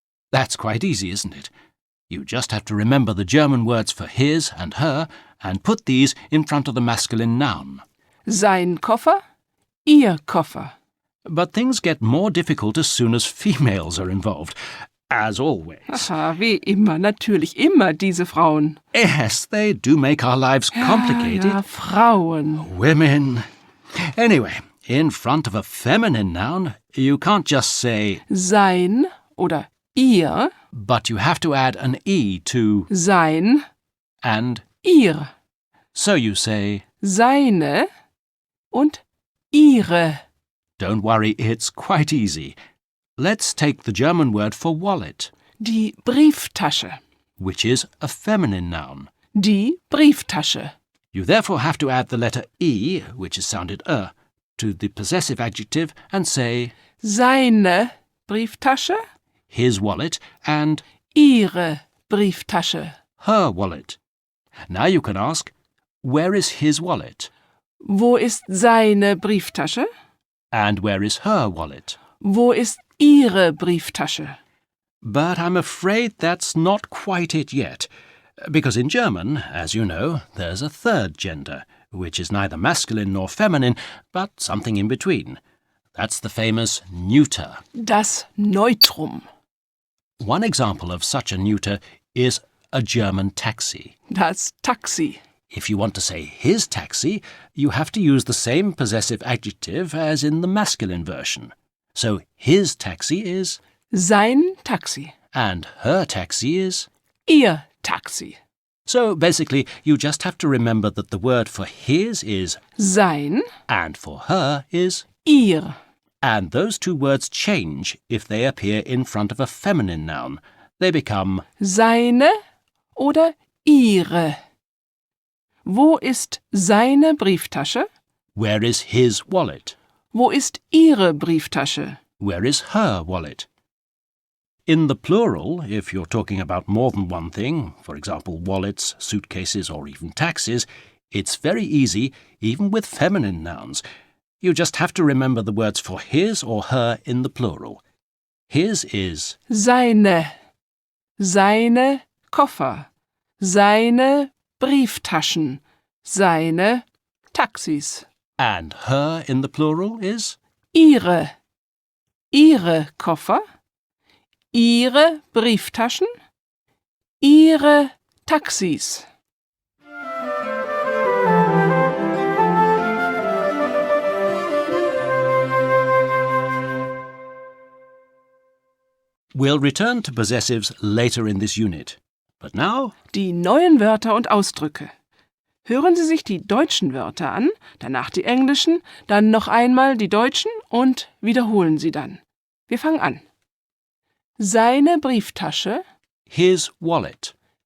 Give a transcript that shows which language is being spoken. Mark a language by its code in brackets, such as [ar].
[en] That's quite easy, isn't it? You just have to remember the German words for his and her and put these in front of the masculine noun. [de] Sein Koffer, Ihr Koffer. [en] But things get more difficult as soon as females are involved, as always. [de] Aha, wie immer, natürlich immer diese Frauen. [en] Yes, they do make our lives complicated. [de] Ja, Frauen. [en] Women. Anyway, in front of a feminine noun, you can't just say [de] Sein oder ihr, [en] but you have to add an E to [de] sein, [en] and. [de] ihr. [en] So you say, [de] Seine und ihre. [en] don't worry, it's quite easy. Let's take the German word for wallet, [de] Die Brieftasche. [en] which is a feminine noun. [de] Die Brieftasche. [en] You therefore have to add the letter E, which is sounded to the possessive adjective and say [de] Seine Brieftasche, [en] his wallet and [de] ihre Brieftasche. [en] her wallet. Now you can ask, where is his wallet? [de] Wo ist seine Brieftasche? [en] And where is her wallet? [de] Wo ist ihre Brieftasche? [en] But I'm afraid that's not quite it yet, because in German, as you know, there's a third gender, which is neither masculine nor feminine, but something in between. That's the famous neuter. [de] Das Neutrum. [en] One example of such a neuter is a German taxi. [de] Das Taxi. [en] If you want to say his taxi, you have to use the same possessive adjective as in the masculine version. So his taxi is, [de] Sein Taxi. [en] and her taxi is. [de] Ihr Taxi. [en] So basically, you just have to remember that the word for his is [de] Sein, [en] and for her is, [de] ihr. [en] and those two words change if they appear in front of a feminine noun. They become [de] Seine oder ihre. Wo ist seine Brieftasche? [en] where is his wallet? [de] Wo ist ihre Brieftasche? [en] Where is her wallet? In the plural, if you're talking about more than one thing, for example wallets, suitcases or even taxis, it's very easy, even with feminine nouns. You just have to remember the words for his or her in the plural. His is, Seine. Seine Koffer. Seine Brieftaschen. Seine Taxis. and her in the plural is, Ihre. Ihre Koffer. Ihre Brieftaschen. Ihre Taxis. We'll return to possessives later in this unit. But now, [de] Die neuen Wörter und Ausdrücke. Hören Sie sich die deutschen Wörter an, danach die englischen, dann noch einmal die deutschen und wiederholen Sie dann. Wir fangen an. Seine Brieftasche, [en] his wallet,